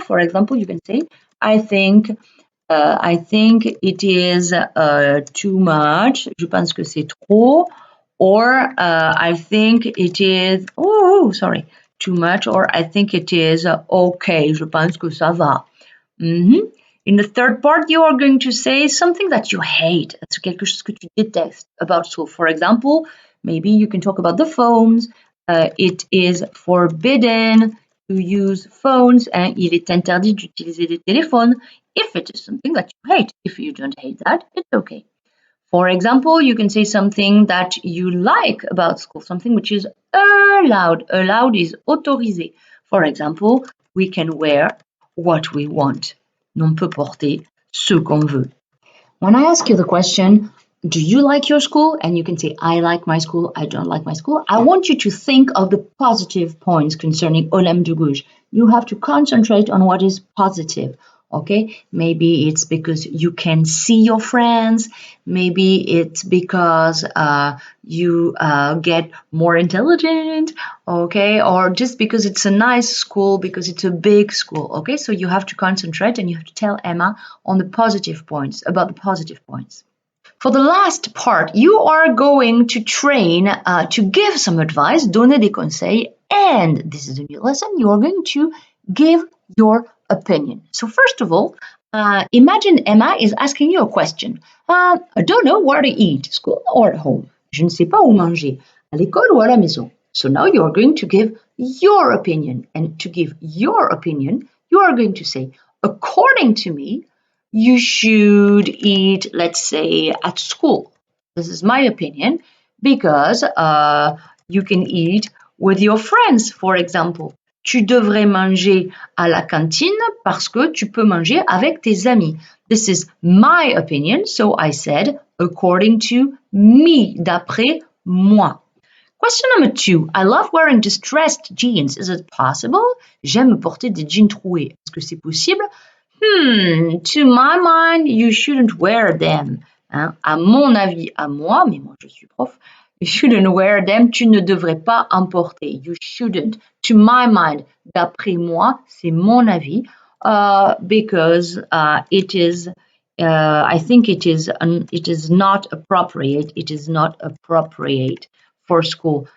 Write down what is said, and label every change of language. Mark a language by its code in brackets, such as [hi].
[en] For example, you can say, I think it is too much. [fr] Je pense que c'est trop. [en] Or I think it is, too much. Or I think it is okay. [fr] Je pense que ça va. [en] In the third part, you are going to say something that you hate. [fr] C'est quelque chose que tu détestes [en] about school. For example, maybe you can talk about the phones. It is forbidden to use phones. [fr] Il est interdit d'utiliser des téléphones. [en] If it is something that you hate. If you don't hate that, it's okay. For example, you can say something that you like about school, something which is allowed. Allowed is autorisé. For example, we can wear what we want. [fr] On peut porter ce qu'on veut. [en] When I ask you the question, do you like your school? And you can say, I like my school, I don't like my school. I want you to think of the positive points concerning Olympe de Gouges. You have to concentrate on what is positive. Okay, maybe it's because you can see your friends. Maybe it's because you get more intelligent. Okay, or just because it's a nice school, because it's a big school. Okay, so you have to concentrate and you have to tell Emma on the positive points, about the positive points. For the last part, you are going to train to give some advice, [fr] donner des conseils, [en] and this is a new lesson, you are going to give your opinion. So first of all, imagine Emma is asking you a question. I don't know where to eat, school or at home. [fr] Je ne sais pas où manger, à l'école ou à la maison. [en] So now you are going to give your opinion. And to give your opinion, you are going to say, according to me, you should eat, let's say, at school. This is my opinion, because you can eat with your friends, for example. [fr] Tu devrais manger à la cantine parce que tu peux manger avec tes amis. [en] This is my opinion, so I said, according to me, [fr] d'après moi. [en] Question number 2. I love wearing distressed jeans. Is it possible? [fr] J'aime porter des jeans troués. Est-ce que c'est possible? [en] To my mind, you shouldn't wear them. [fr] Hein? À mon avis, à moi, mais moi je suis prof, [en] you shouldn't wear them. [fr] Tu ne devrais pas en porter. [en] You shouldn't. To my mind, [fr] d'après moi, c'est mon avis, [en] because it is. I think it is not appropriate. It is not appropriate for school.